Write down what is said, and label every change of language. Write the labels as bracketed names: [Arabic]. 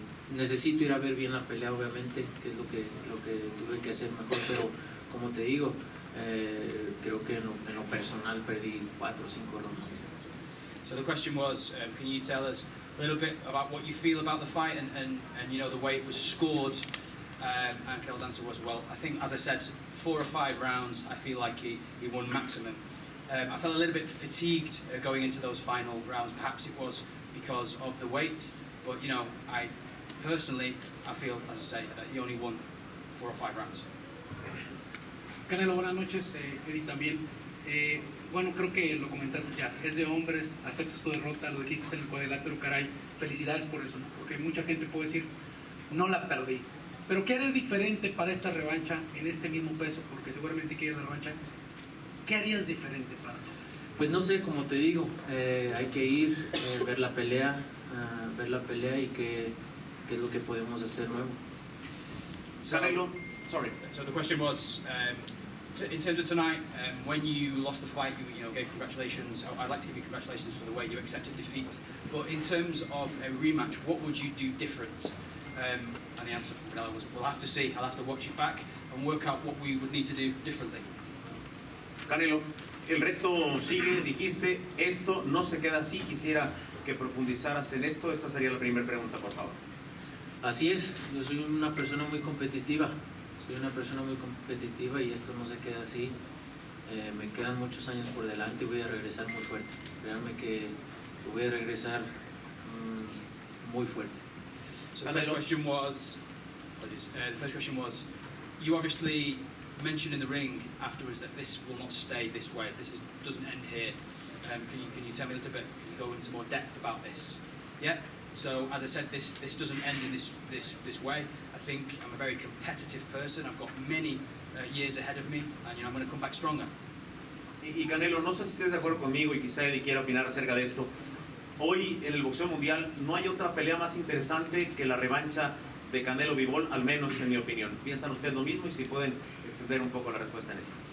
[Spanish] Necesito ir a ver bien la pelea, obviamente, que es lo que tuve que hacer mejor, pero como te digo, creo que en lo personal perdí 4 o 5 rounds. [English] So the question was, can you tell us a little bit about what you feel about the fight and the way it was scored? And Canelo's answer was, well, I think, as I said, 4 or 5 rounds, I feel like he won maximum. I felt a little bit fatigued going into those final rounds. Perhaps it was because of the weight, but I personally, I feel, as I say, that he only won 4 or 5 rounds. [Spanish] Canelo, buenas noches, Eddie también. Bueno, creo que lo comentaste ya, es de hombres, aceptas tu derrota, lo dijiste en el cuadrilátero, caray, felicidades por eso, ¿no? Porque mucha gente puede decir, no la perdí. Pero ¿qué haré diferente para esta revancha en este mismo peso? Porque seguramente quiere la revancha. ¿Qué harías diferente para todo esto? Pues no sé, como te digo, hay que ir, ver la pelea y qué es lo que podemos hacer nuevo. [English] So the question was, in terms of tonight, when you lost the fight, you gave congratulations. I'd like to give you congratulations for the way you accepted defeat. But in terms of a rematch, what would you do different? And the answer from Canelo was, we'll have to see. I'll have to watch it back and work out what we would need to do differently. [Spanish] Canelo, el reto sigue, dijiste, esto no se queda así, quisiera que profundizaras en esto. Esta sería la primera pregunta, por favor. Así es, yo soy una persona muy competitiva, y esto no se queda así. Me quedan muchos años por delante y voy a regresar muy fuerte. Créanme que voy a regresar muy fuerte. [English] So the first question was, you obviously mentioned in the ring afterwards that this will not stay this way. Doesn't end here. Can you tell me a little bit? Can you go into more depth about this? Yeah. So as I said, this doesn't end in this way. I think I'm a very competitive person. I've got many years ahead of me, and I'm going to come back stronger. [Spanish] Y Canelo, no sé si estés de acuerdo conmigo y quizá Eddie quiera opinar acerca de esto. Hoy en el boxeo mundial no hay otra pelea más interesante que la revancha de Canelo Bivol, al menos en mi opinión. ¿Piensan ustedes lo mismo? Y si pueden extender un poco la respuesta en esto.